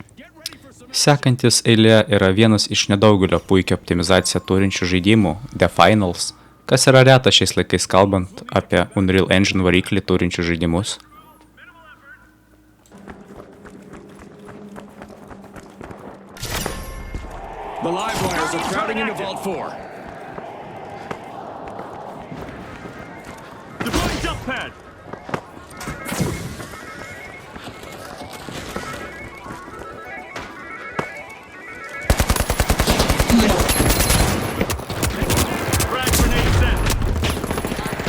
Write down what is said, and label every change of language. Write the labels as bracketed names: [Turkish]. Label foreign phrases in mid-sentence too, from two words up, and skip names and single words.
[Lithuanian] Sekantis eilėje yra vienas iš nedaugelio puikią optimizaciją turinčių žaidimų The Finals, kas yra reta šiais laikais kalbant apie Unreal Engine variklį turinčių žaidimus. [English] The live wires are crowding into Vault 4. Deploying jump pad. Frag grenade set.